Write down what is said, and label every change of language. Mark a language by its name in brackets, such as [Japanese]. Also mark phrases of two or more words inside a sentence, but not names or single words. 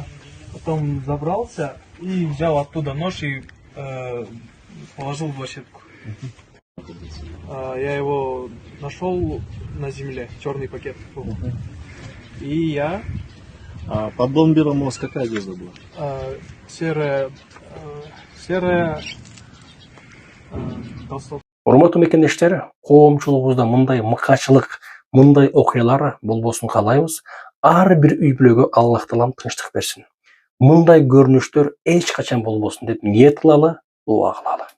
[Russian] потом забрался и взял оттуда нож и положил в лощетку. Я его нашел на земле, черный пакет был. И я А под бомбером у вас какая одежда была? серая толстовка. [Kyrgyz] урматтуу мекендештер, коомчулугубузда мындай мыкачылык, мындай окуялар болбосун каалайбыз. Ар бир үй бүлөгө Аллах таалам тынчтык берсин. Мындай көрүнүштөр эч качан болбосун деп ниет кылалы, дуа кылалы.